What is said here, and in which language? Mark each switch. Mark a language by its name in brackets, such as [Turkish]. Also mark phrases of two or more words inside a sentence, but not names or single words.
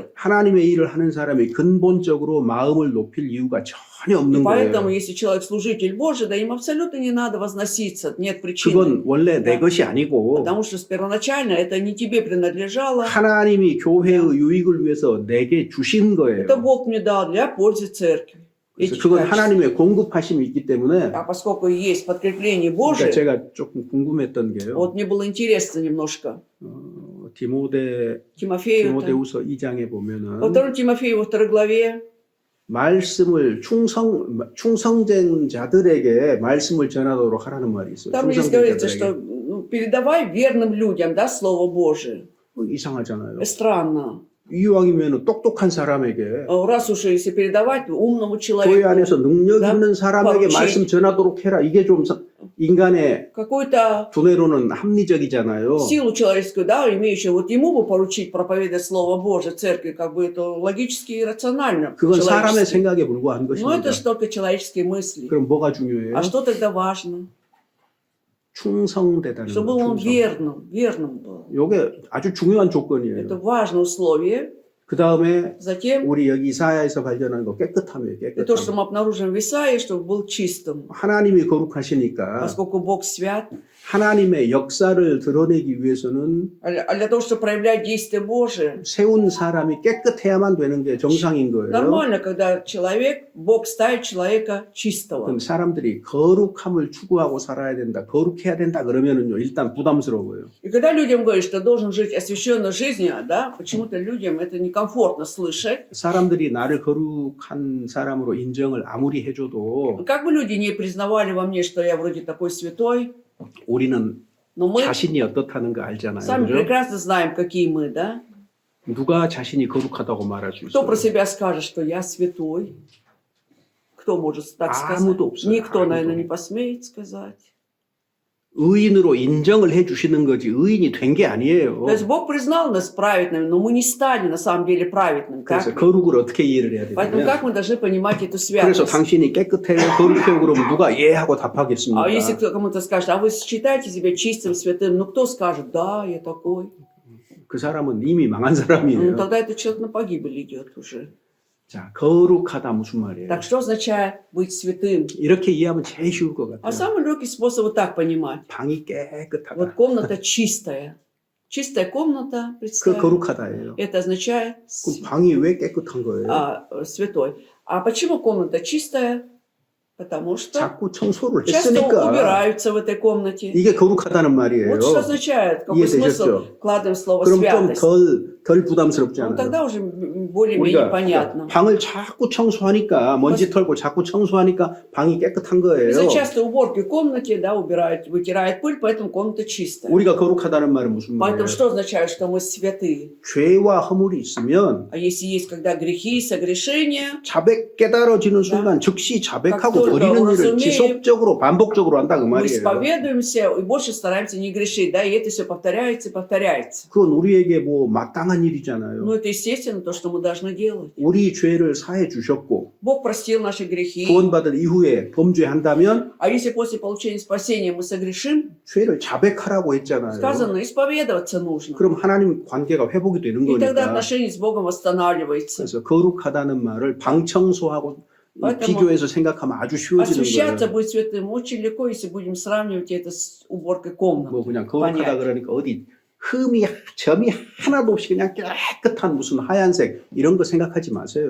[Korean] 하나님의 일을 하는 사람이 근본적으로 마음을 높일 이유가 전혀 [Russian] и [Korean] 없는 [Russian] поэтому, [Korean] 거예요. [Russian] если человек служитель Божий, да, им абсолютно не надо возноситься, нет причины. [Korean] 그건 원래 내 [Russian] Да. [Korean] 것이 아니고 [Russian] Потому что первоначально это не тебе принадлежало, [Korean] 하나님이 교회의 유익을 위해서 내게 주신 거예요. [Russian] это Бог мне дал для пользы церкви. [Korean] 그래서 [Russian] Эти [Korean] 그건 [Russian] качества. [Korean] 하나님의 공급하심이 있기 때문에 [Russian] А поскольку есть подкрепление [Korean] 그러니까 [Russian] Божие, [Korean] 제가 조금 궁금했던 게요. [Russian] вот мне было интересно немножко. Тимофею, [Korean] 디모데후서 2장에 [Russian] во [Korean] 보면은 [Russian] 2 Тимофею, во 2 главе, [Korean] 말씀을 충성된 자들에게 말씀을 전하도록 하라는 말이 있어요. [Russian] там здесь [Korean] 충성된 [Russian] говорится, [Korean] 자들에게. [Russian] что передавай верным людям, да, Слово Божие. [Korean] 이상하잖아요. [Russian] Странно. [Korean] 이왕이면 똑똑한 사람에게 [Russian] Раз уж если передавать умному [Korean] 교회 [Russian] человеку, [Korean] 안에서 능력 나 있는 사람에게 [Russian] поручить. [Korean] 말씀 전하도록 해라. 이게 좀 인간의 [Russian] какую-то [Korean] 두뇌로는 합리적이잖아요. [Russian] силу человеческую, да, имеющую, вот ему бы поручить проповедовать Слово Божие церкви, как бы это логически и рационально. [Korean] 그건 사람의 [Russian] человечески. [Korean] 생각에 불과한 [Russian] Но [Korean] 것입니다. [Russian] это же только человеческие мысли. [Korean] 그럼 뭐가 중요해요? [Russian] А что тогда важно? [Korean] 충성되다는 [Russian] Чтобы [Korean] 거. [Russian] он [Korean] 충성. [Russian] верным был. [Korean] 이게 아주 중요한 [Russian] Это [Korean] 조건이에요. [Russian] важное условие. [Korean] 그 다음에 [Russian] Затем, [Korean] 우리 여기 이사야에서 발견한 거 깨끗함이에요. [Russian] и то, что [Korean] 깨끗함. [Russian] мы обнаружим в Исаии, чтобы был чистым. [Korean] 하나님이 거룩하시니까 [Russian] Поскольку Бог свят, [Korean] 하나님의 역사를 드러내기 위해서는 [Russian] а для того, чтобы проявлять действие Божие, [Korean] 세운 사람이 깨끗해야만 되는 게 정상인 거예요. [Russian] нормально, когда человек, Бог ставит человека чистого. [Korean] 그럼 사람들이 거룩함을 추구하고 살아야 된다, 거룩해야 된다 그러면은요 일단 부담스러워요. [Russian] И когда людям говорят, что должен жить освященной жизнью, да, почему-то людям это некомфортно слышать. [Korean] 사람들이 나를 거룩한 사람으로 인정을 아무리 해줘도 [Russian] Как бы люди не признавали во мне, что я вроде такой святой, [Korean] 우리는 [Russian] но мы [Korean] 자신이 어떻다는 거 알잖아요. [Russian] сами [Korean] 그죠? [Russian] прекрасно знаем, какие мы, да? [Korean] 누가 자신이 거룩하다고 말할 수 [Russian] Кто про [Korean] 있어요? [Russian] себя скажет, что я святой? Кто может так сказать? [Korean] 아무도 없어요. [Russian] Никто, [Korean] 아무도. [Russian] наверное, не посмеет сказать. [Korean] 의인으로 인정을 해 주시는 거지 의인이 된 게 아니에요. [Russian] То есть Бог признал нас праведными, но мы не стали на самом деле праведными. [Korean] 그래서 [Russian] Так? [Korean] 거룩을 어떻게 이해를 해야 [Russian] Поэтому [Korean] 되냐면 [Russian] как мы должны понимать эту [Korean] 그래서 [Russian] святость? [Korean] 당신이 깨끗해요 거룩해요 그러면 누가 예 하고 답하겠습니까? [Russian] А если кому-то скажет, а вы считаете себя чистым, святым, ну кто скажет, да, я такой. [Korean] 그 사람은 이미 망한 [Russian] Ну [Korean] 사람이에요. [Russian] тогда этот человек на погибель идет уже. [Korean] 자, 거룩하다 무슨 말이에요? [Russian] Так что означает быть святым? [Korean] 이렇게 이해하면 제일 쉬울 것 [Russian] А [Korean] 같아요. [Russian] самый легкий способ вот так понимать. [Korean] 방이 깨끗하다. [Russian] Вот комната чистая. Чистая комната, [Korean] 그 [Russian] представь. [Korean] 거룩하다예요. [Russian] Это означает [Korean] 그럼 방이 왜 깨끗한 거예요? [Russian] святой. А почему комната чистая? Потому что [Korean] 자꾸 청소를 [Russian] часто [Korean] 했으니까 [Russian] убираются в этой комнате. [Korean] 이게 거룩하다는 말이에요. [Russian] Вот что означает, какой смысл [Korean] 이해되셨죠? [Russian] вкладываем в слово [Korean] 그럼 [Russian] святость. [Korean] 좀 덜 부담스럽지 [Russian] Ну [Korean] 않아요? [Russian] тогда уже более-менее [Korean] 우리가 [Russian] понятно. [Korean] 방을 자꾸 청소하니까 먼지 털고 자꾸 청소하니까 방이 깨끗한 거예요. [Russian] Из-за частой уборки в комнате, да, убирает, вытирает пыль, поэтому комната чистая. [Korean] 우리가 거룩하다는 말은 무슨 말이에요? [Russian] Поэтому что означает, что мы святые? [Korean] 죄와 허물이 있으면 [Russian] А если есть когда грехи, согрешения, [Korean] 자백 깨달아지는 순간 즉시 자백하고 [Russian] как только [Korean] 버리는 일을 [Russian] уразумеем, [Korean] 지속적으로 반복적으로 한다 그 [Russian] мы [Korean] 말이에요. [Russian] исповедуемся и больше стараемся не грешить, да, и это все повторяется и повторяется. [Korean] 그건 우리에게 뭐 마땅한 일이잖아요. [Russian] Ну, это естественно то, что мы должны делать. [Korean] 우리 죄를 사해 주셨고 [Russian] Бог простил наши грехи. [Korean] 구원받은 이후에 범죄한다면 [Russian] А если после получения спасения мы согрешим, [Korean] 죄를 자백하라고 했잖아요. [Russian] сказано, исповедоваться нужно. [Korean] 그럼 하나님 관계가 회복이 되는 [Russian] И тогда [Korean] 거니까. [Russian] отношение с Богом восстанавливается. [Korean] 그래서 거룩하다는 말을 방청소하고 [Russian] Поэтому [Korean] 비교해서 생각하면 아주 쉬워지는 [Russian] Освящаться, [Korean] 거예요. [Russian] быть святым очень легко, если будем сравнивать это с уборкой комнат. [Korean] 뭐 그냥 거룩하다 [Russian] понять. [Korean] 그러니까 어디 흠이 점이 하나도 없이 그냥 깨끗한 무슨 하얀색 이런 거 생각하지 마세요.